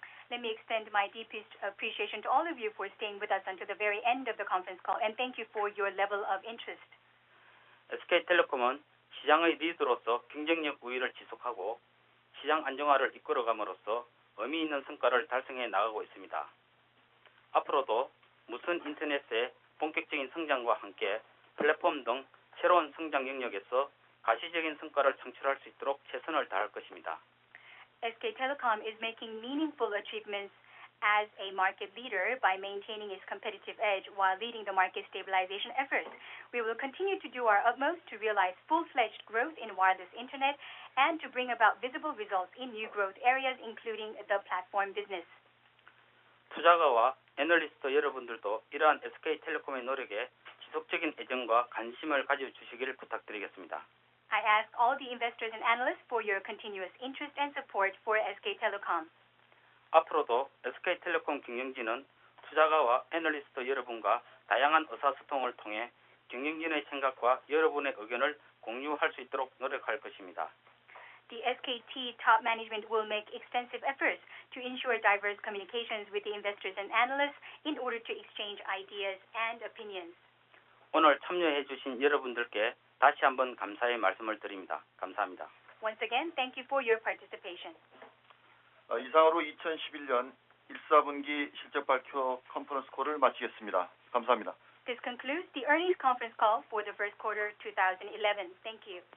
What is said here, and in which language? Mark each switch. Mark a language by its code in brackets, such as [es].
[en] Let me extend my deepest appreciation to all of you for staying with us until the very end of the conference call, and thank you for your level of interest. [ko] SK텔레콤은 시장의 리더로서 경쟁력 우위를 지속하고 시장 안정화를 이끌어감으로써 의미 있는 성과를 달성해 나가고 있습니다. 앞으로도 무선 인터넷의 본격적인 성장과 함께 플랫폼 등 새로운 성장 영역에서 가시적인 성과를 창출할 수 있도록 최선을 다할 것입니다. [en] SK Telecom is making meaningful achievements as a market leader by maintaining its competitive edge while leading the market stabilization efforts. We will continue to do our utmost to realize full-fledged growth in wireless internet and to bring about visible results in new growth areas, including the platform business. [ko] 투자가와 애널리스트 여러분들도 이러한 SK텔레콤의 노력에 지속적인 애정과 관심을 가져주시기를 부탁드리겠습니다. [en] I ask all the investors and analysts for your continuous interest and support for SK Telecom. [ko] 앞으로도 SK텔레콤 경영진은 투자가와 애널리스트 여러분과 다양한 의사소통을 통해 경영진의 생각과 여러분의 의견을 공유할 수 있도록 노력할 것입니다. [en] The SKT top management will make extensive efforts to ensure diverse communications with the investors and analysts in order to exchange ideas and opinions. [ko] 오늘 참여해 주신 여러분들께 다시 한번 감사의 말씀을 드립니다. 감사합니다. [en] Once again, thank you for your participation. [ko] 이상으로 2011년 1사분기 실적 발표 컨퍼런스 콜을 마치겠습니다. 감사합니다. [en] This concludes the earnings conference call for the first quarter 2011. Thank you.